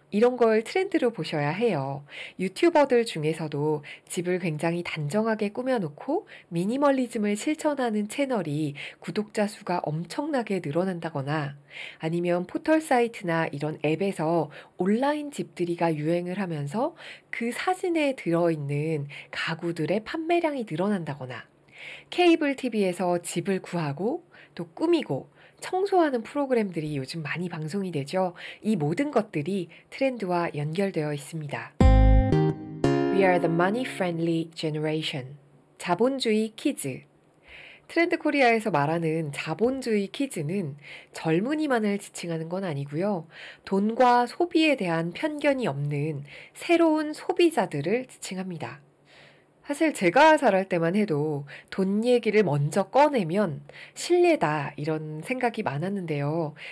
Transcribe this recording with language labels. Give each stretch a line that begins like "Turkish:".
Korean: 이런 걸 트렌드로 보셔야 해요. 유튜버들 중에서도 집을 굉장히 단정하게 꾸며놓고 미니멀리즘을 실천하는 채널이 구독자 수가 엄청나게 늘어난다거나 아니면 포털 사이트나 이런 앱에서 온라인 집들이가 유행을 하면서 그 사진에 들어있는 가구들의 판매량이 늘어난다거나 케이블 TV에서 집을 구하고 또 꾸미고 청소하는 프로그램들이 요즘 많이 방송이 되죠. 이 모든 것들이 트렌드와 연결되어 있습니다.
English: We are the money-friendly generation.
Korean: 자본주의 키즈. 트렌드 코리아에서 말하는 자본주의 키즈는 젊은이만을 지칭하는 건 아니고요. 돈과 소비에 대한 편견이 없는 새로운 소비자들을 지칭합니다. 사실 제가 자랄 때만 해도 돈 얘기를 먼저 꺼내면 실례다 이런 생각이 많았는데요.